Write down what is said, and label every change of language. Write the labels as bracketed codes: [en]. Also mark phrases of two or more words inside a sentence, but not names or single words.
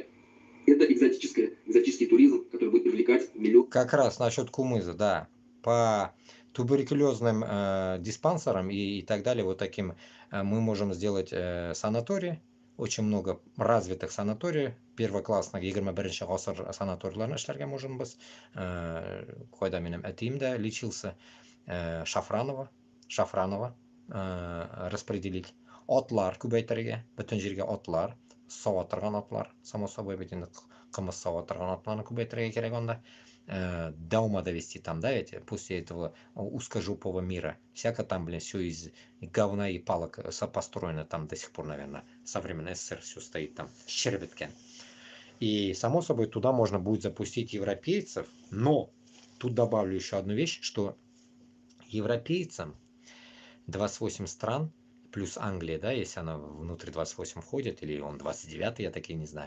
[ru] Это экзотический туризм, который будет привлекать миллион. Как раз насчет кумыза, да. По туберкулезным диспансерам и так далее, вот таким мы можем сделать санатории. Очень много развитых санаторий, первоклассных 21 [tt] ғасыр санаторийларны эшләргә [ru] можем без. [tt] Кайда минем әтием дә лечился. [ru] Шафранова распределить. [tt] Атлар күбәйтергә, бөтен җиргә атлар, сава торган атлар, [ru] само собой [tt] бит инде кымыз сава торган атларны күбәйтергә кирәк анда. [ru] До ума довести там, да, ведь после этого узкожопого мира. Всяко там, блин, все из говна и палок построено там до сих пор, наверное, со времен СССР все стоит там, щербетки. И, само собой, туда можно будет запустить европейцев, но тут добавлю еще одну вещь, что Европейцам 28 стран, плюс Англия, да, если она внутрь 28 входит, или он 29, я таки не знаю.